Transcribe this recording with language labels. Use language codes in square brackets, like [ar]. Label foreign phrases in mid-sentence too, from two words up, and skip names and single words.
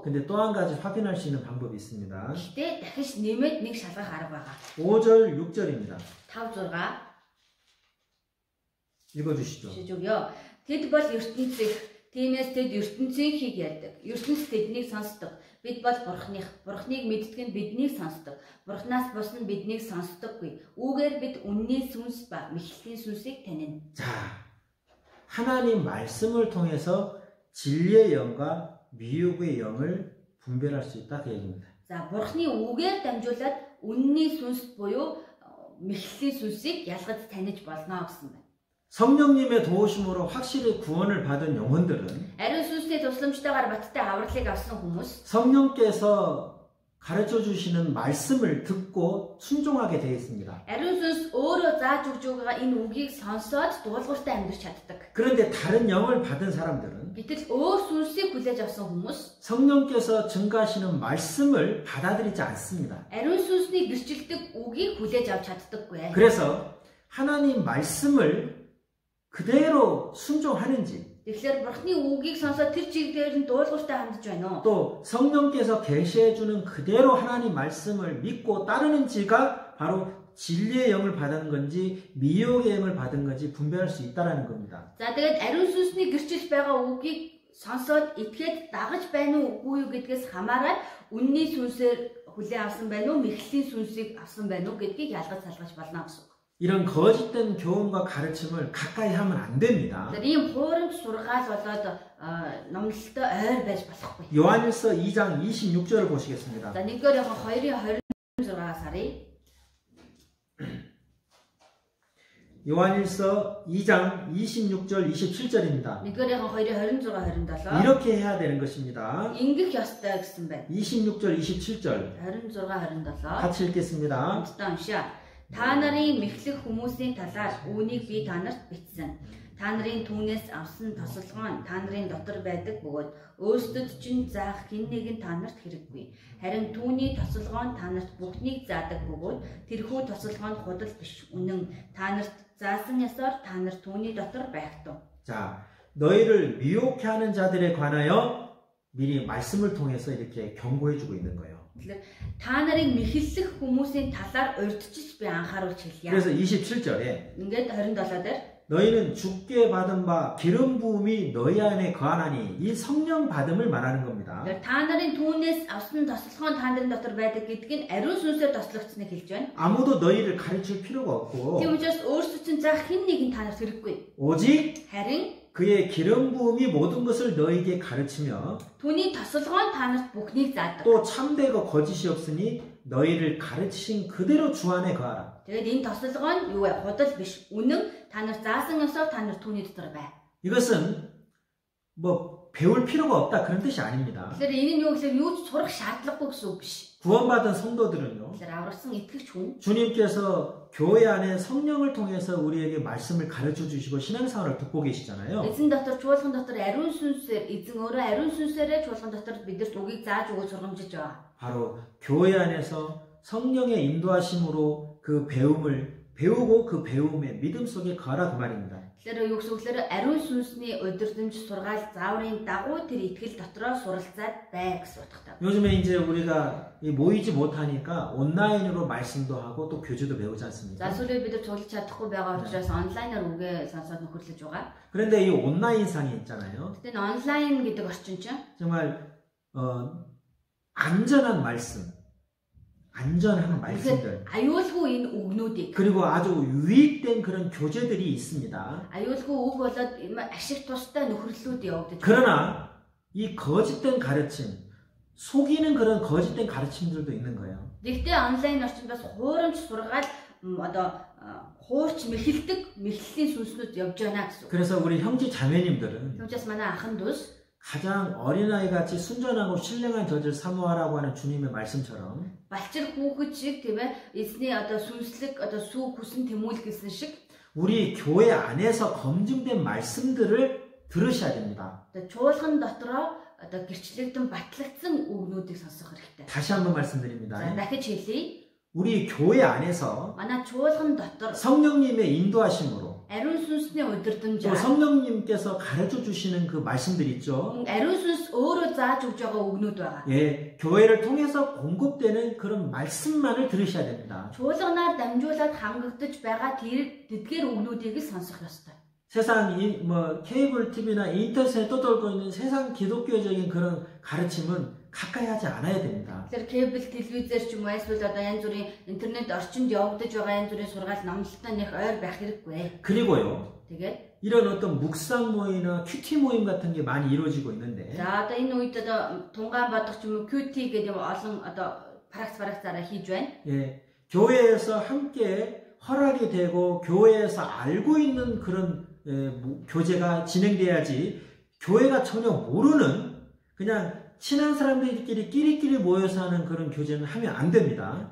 [ko] 근데 또 한 가지 확인할 수 있는 방법이 있습니다. [mn] Гэхдээ дахиж нэмээд нэг шалгах арга байгаа. [ko] 5절, 6절입니다. 5 6 읽어주시죠. [mn] Тэд бол ертөнцийнх. Тиймээс тэд ертөнцийнхийг ярьдаг. ертөнц тэднийг сонсдог. Бид бол Бурхныг мэддэг нь биднийг сонсдог. Бурхнаас бус нь биднийг сонсдоггүй. Үүгээр бид үнний сүнс ба мэхлийн сүнсийг танина. [ko] 자, 하나님 말씀을 통해서 진리의 영과 미혹의 영을 분별할 수 있다 그 얘기입니다. [mn] За, Бурхны үгээр дамжуулаад үнний сүнс буюу мэхлийн сүнсийг ялгаж таних болно гэсэн байна. [ko] 성령님의 도우심으로 확실히 구원을 받은 영혼들은 [mn] Ариун сүнсний тусламжтайгаар баттай авралыг авсан хүмүүс [ko] 성령께서 가르쳐 주시는 말씀을 듣고 순종하게 되어 있습니다. [mn] Ариун сүнс өөрөө зааж өгж байгаа энэ үгийг сонсоод дуулууртай амьдрч чаддаг. [ko] 그런데 다른 영을 받은 사람들은 [mn] Гэтэл өөр сүнсийг хүлээж авсан хүмүүс [ko] 성령께서 증가하시는 말씀을 받아들이지 않습니다. [mn] ариун сүнсний гэрчилдэг үгийг хүлээж авч чаддаггүй. [ko] 그래서 하나님 말씀을 그대로 순종하는지 [mn] Тэгэхээр Бурхны үгийг сонсоод тэр чиглэлээр нь дуулууртай хандж байна уу? [ko] 또 성령께서 계시해 주는 그대로 하나님 말씀을 믿고 따르는지가 바로 진리의 영을 받은 건지 미혹의 영을 받은 건지 분별할 수 있다라는 겁니다. [mn] За тэгээд ариун сүнсний гэрчилж байгаа үгийг сонсоод итгээд дагаж байна уу үгүй юу гэдгээс хамаараад үнний сүнсээр хүлээн авсан байна уу, мэхлийн сүнсийг авсан байна уу гэдгийг ялгаж салгаж болно гэсэн. [ko] 이런 거짓된 교훈과 가르침을 가까이 하면 안 됩니다. [mn] Тэгэхээр ийм хуурамч сургаал болоод номлолтой ойр байж болохгүй. [ko] 요한일서 2장 26절을 보시겠습니다. [mn] За 1-р Иохан 2:26-аас харъя. [ko] 요한일서 2장 26절 27절입니다. [mn] 1-р Иохан 2:26-27 [ko] 이렇게 해야 되는 것입니다. [mn] ингэх ёстой гэсэн байна. [ko] 26절 27 [mn] 26-27 [ko] 같이 읽겠습니다. [mn] хамтдаа уншаа. Та нарын мэхлэх хүмүүсийн талаар үүнийг би та нарт бичсэн. Та нарын түүнээс авсан тосолгоо нь та нарын дотор байдаг бөгөөд өөрсдөд чинь заах хэн нэг нь та нарт хэрэггүй. Харин түүний тосолгоо нь та нарт бүхнийг заадаг бөгөөд тэрхүү тосолгоо нь худал биш. Үнэн та нарт заасан ёсоор та нар түүний дотор байх тун. [ko] 자, 너희를 미혹해 하는 자들에 관하여 미리 말씀을 통해서 이렇게 경고해 주고 있는 거예요. [mn] Тэгэхээр та нарыг мэхэллэх хүмүүсийн талаар урьдчилж би анхааруулж хэлье. [ko] 그래서 27절에 [mn] ингээд 27 дээр [ko] 너희는 주께 받은 바 기름 부음이 너희 안에 거하나니 이 성령 받음을 말하는 겁니다. [mn] та нарын түүнээс авсан тослогоо та нарын дотор байдаг гэдг нь ариун сүнсээр тослогдсныг хэлж байна. [ko] 아무도 너희를 가르칠 필요가 없고 [mn] Тийм учраас өөрсдөд чинь заах хэн нэг нь та нарт хэрэггүй. [ko] 오직 [mn] харин [ko] 그의 기름 부음이 모든 것을 너희에게 가르치며 [mn] түүний тослогоо нь та нарт бүхнийг заадаг. [ko] 또 참되고 거짓이 없으니 너희를 가르치신 그대로 주 안에 거하라. [mn] Тэгээд энэ тослогоо нь юу вэ? Худал биш. Үнэн та нар заасан ёсоор та нар түүний дотор бай. [ko] 이것은 뭐 배울 필요가 없다 그런 뜻이 아닙니다. [mn] Тэгэхээр энэ нь юу гэхээр юу ч сурах шаардлагагүй гэсэн үг биш. [ko] 구원받은 성도들은요. [mn] Тэгэхээр аврагсан итгэгч хүн [ko] 주님께서 교회 안에 성령을 통해서 우리에게 말씀을 가르쳐 주시고 신앙생활을 돕고 계시잖아요. [mn] эзэн дотор чуулган дотор ариун сүнсээр эзэн өөрөө ариун сүнсээрээ чуулган дотор бидэрт үгийг зааж өгөөж сургамжиж байгаа. [ko] 바로 교회 안에서 성령의 인도하심으로 그 배움을 배우고 그 배움의 믿음 속에 거하라 그 말입니다. [mn] Тэгэхээр юу гэсэн үг ариун сүнсний удирдамж сургаал зааврын дагуу тэр итгэл дотроо суралцаад бай гэсэн утгатай. [ko] 요즘에 이제 우리가 모이지 못하니까 온라인으로 말씀도 하고 또 교주도 배우지 [mn] За [ko] 않습니까? [mn] сүүлийн бид нар цуглаж чадахгүй байгаа учраас онлайнаар үгээ сонсоод нөхөрлөж байгаа. [ko] 그런데 이 온라인상이 있잖아요. [mn] Тэгтээ онлайн гэдэг орчин чинь [ko] 정말 안전한 말씀, 안전한 말씀들 [mn] аюулгүй энэ үгнүүдийг [ko] 그리고 아주 유익된 그런 교재들이 있습니다. [mn] аюулгүй үг болоод ашиг тустай нөхөрлөлүүд явагдаж байна. [ko] 그러나 이 거짓된 가르침, 속이는 그런 거짓된 가르침들도 있는 거예요. [mn] Гэхдээ онлайн орчинд бас хуурамч сургаал одоо хуурч мэхэлдэг мэхлийн сүнснүүд явж байна гэсэн. [ko] 그래서 우리 형제 자매님들은 [mn] Түүнээс манай ахын дүүс [ko] 가장 어린아이 같이 순전하고 신령한 젖을 사모하라고 하는 주님의 말씀처럼 [mn] балчир хүүхэд шиг тийм ээ эзний одоо сүнслэг одоо сүү хүсэн тэмүүлэх гэсэн шиг [ko] 우리 교회 안에서 검증된 말씀들을 들으셔야 됩니다. [mn] одоо чуулган дотроо одоо гэрчлэгдэн батлагдсан үгнүүдийг сонсох хэрэгтэй. [ko] 다시 한번 말씀드립니다. [mn] За дахиж хэлье. [ko] 우리 교회 안에서 [mn] манай чуулган дотор [ko] 성령님의 인도하심으로 [mn] ариун сүнсний [ko] 또 [mn] удирдамжаар [ko] 성령님께서 가르쳐 주시는 그 말씀들 있죠. [mn] ариун сүнс өөрөө зааж өгж байгаа үгнүүд байгаа. [ko] 예, 교회를 통해서 공급되는 그런 말씀만을 들으셔야 됩니다. [mn] чуулганаар дамжуулаад хангагдаж байгаа тэр тэдгээр үгнүүдийг л сонсох ёстой. [ko] 세상 케이블 TV나 인터넷에 떠돌고 있는 세상 기독교적인 그런 가르침은 가까이 하지 않아야 됩니다. [mn] Тэгэхээр кабель телевизээр ч юм уу эсвэл одоо янз бүрийн интернет орчинд явагдаж байгаа янз бүрийн сургаал номлолтой нэх ойр байх хэрэггүй. [ko] 그리고요. [mn] Тэгээд [ko] 이런 어떤 묵상 모임이나 큐티 모임 같은 게 많이 이루어지고 있는데 [mn] за одоо энэ үед одоо тунгаан бодох ч юм уу QT гэдэг юм олон одоо практикаараа хийж байна. [ko] 예, 교회에서 함께 허락이 되고 교회에서 알고 있는 그런 교제가 진행돼야지 교회가 전혀 모르는 그냥 친한 사람들끼리 끼리끼리 모여서 하는 그런 교제는 하면 안 됩니다.